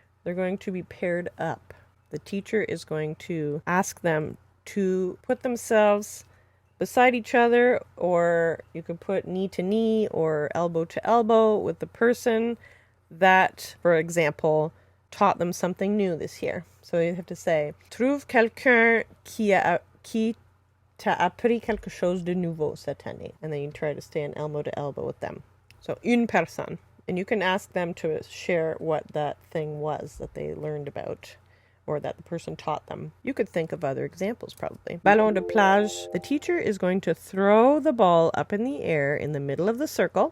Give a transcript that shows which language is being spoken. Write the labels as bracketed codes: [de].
[en] They're going to be paired up. The teacher is going to ask them to put themselves beside each other, or you could put knee to knee or elbow to elbow with the person that, for example, taught them something new this year. So you have to say, [fr] trouve quelqu'un qui t'a appris quelque chose de nouveau cette année. [en] And then you try to stand elbow to elbow with them. So [fr] une personne. [en] And you can ask them to share what that thing was that they learned about, or that the person taught them. You could think of other examples probably. Ballon de plage. The teacher is going to throw the ball up in the air in the middle of the circle.